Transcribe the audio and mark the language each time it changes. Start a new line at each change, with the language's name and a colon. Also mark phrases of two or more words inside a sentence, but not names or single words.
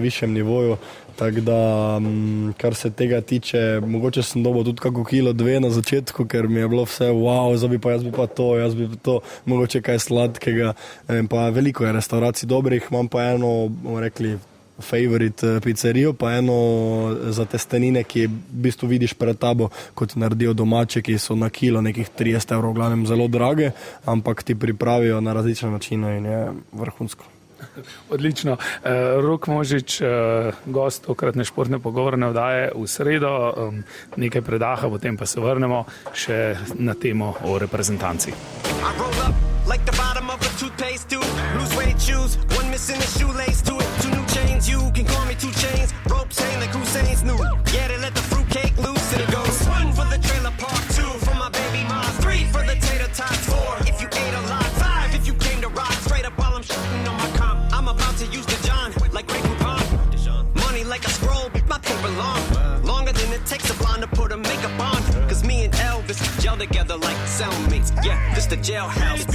Slovenian: višjem nivoju, tako da, kar se tega tiče, mogoče sem dobil tudi kako kilo, 2 na začetku, ker mi je bilo vse, wow, jaz bi pa to, mogoče kaj sladkega, pa veliko je restauracij dobrih, imam pa eno, bomo rekli, favorite pizzerijo, pa eno za testenine, ki v bistvu vidiš pred tabo, kot naredijo domače, ki so na kilo nekih 30 €, v glavnem zelo drage, ampak ti pripravijo na različne načine in je vrhunsko. Odlično. Rok Možič, gost tokratne športne pogovorne oddaje v sredo, nekaj predaha, potem pa se vrnemo še na temo o reprezentanci.
English: Like the bottom of a toothpaste tube, blue suede shoes, one missing a shoelace to it, 2 new chains, you can call me 2 chains, ropes hang like Hussein's new, yeah they let the fruitcake loose and it goes, 1 for the trailer park, 2 for my baby mom, 3 for the tater tots, 4 if you ate a lot, 5 if you came to rock, straight up while I'm shitting on my comp, I'm about to use the John, like Ray Coupon, money like a scroll, my paper long, longer than it takes a blonde to put a makeup on, cause me and Elvis gel together like cellmates, yeah, this the jailhouse.